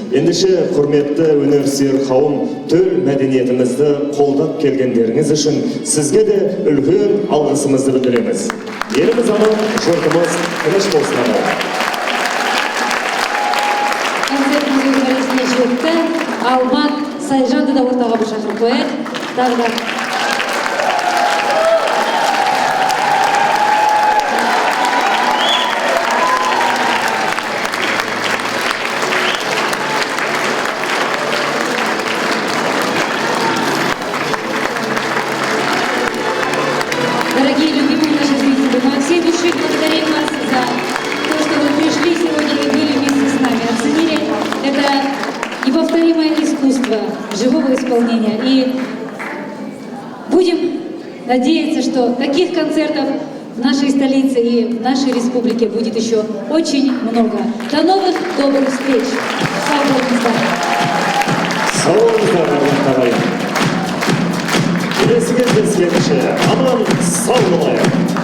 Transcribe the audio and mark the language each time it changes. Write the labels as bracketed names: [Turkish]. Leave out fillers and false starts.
[Kazakh] Ендеше құрметті өнерсүйер қауым, төл мәдениетімізді қолдап келгендеріңіз үшін сізге де үлкен алғысымызды білдіреміз. Еліміз аман, жұртымыз тыныш болсын. Концертіміз өз мәресіне жетті. Алмат Сайжанды да ортаға бір шақырып қояйық. Тағы да [Russian] дорогие любимые наши зрители, мы от всей души благодарим вас за то, что вы пришли сегодня и были вместе с нами, оценили это неповторимое искусство живого исполнения. И будем надеяться, что таких концертов в нашей столице и в нашей республике будет еще очень много. До новых добрых встреч! [Kazakh] Сау болыңыздар! Сау болыңыздар, ағайын. Келесі кездескенше аман сау болайық.